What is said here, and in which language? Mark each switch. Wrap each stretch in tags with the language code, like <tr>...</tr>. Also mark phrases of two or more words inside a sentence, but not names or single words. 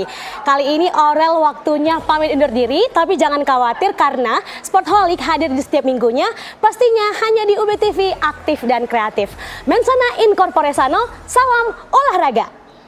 <id>Kali ini Aurel waktunya pamit undur diri, tapi jangan khawatir karena Sportholic hadir di setiap minggunya, pastinya hanya di UB TV, aktif dan kreatif.</id> <la>Mensana in corpore sano,</la> <id>salam olahraga.</id>